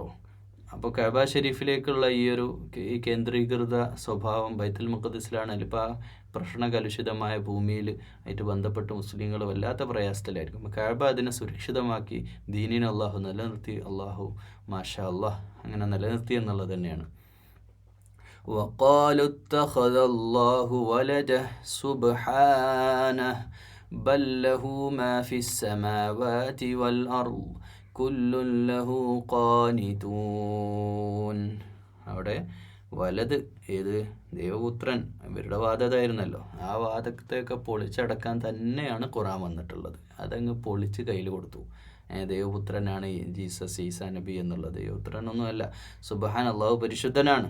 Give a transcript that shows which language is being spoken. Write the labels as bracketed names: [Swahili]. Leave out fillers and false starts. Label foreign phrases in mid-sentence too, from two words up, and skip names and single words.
[Malayalam] അപ്പോൾ കഅബ ഷരീഫിലേക്കുള്ള ഈ കേന്ദ്രീകൃത സ്വഭാവം ബൈത്തുൽ മുഖദ്ദിസിലാണെങ്കിൽ ഇപ്പോൾ ആ പ്രശ്നകലുഷിതമായ ഭൂമിയിൽ ആയിട്ട് ബന്ധപ്പെട്ട് മുസ്ലിങ്ങൾ വല്ലാത്ത പ്രയാസത്തിലായിരിക്കും. അപ്പോൾ കഅബ അതിനെ സുരക്ഷിതമാക്കി ദീനിനെ അള്ളാഹു നിലനിർത്തി. [Arabic] ما شاء الله [Malayalam] അങ്ങനെ നിലനിർത്തി എന്നുള്ളത് തന്നെയാണ്. [Arabic] وقالوا اتخذ الله ولده سبحانه بل له ما في السماوات والأرض كل له قانتون. [Malayalam] അവിടെ വലത് ഏത് ദൈവപുത്രൻ ഇവരുടെ വാദതായിരുന്നല്ലോ, ആ വാദത്തെയൊക്കെ പൊളിച്ചടക്കാൻ തന്നെയാണ് ഖുർആൻ വന്നിട്ടുള്ളത്. അതങ്ങ് പൊളിച്ച് കയ്യിൽ കൊടുത്തു. ദൈവപുത്രനാണ് ജീസസ് ഈസാ നബി എന്നുള്ളത്. ദൈവപുത്രനൊന്നുമല്ല. സുബ്ഹാൻ, അള്ളാഹു പരിശുദ്ധനാണ്.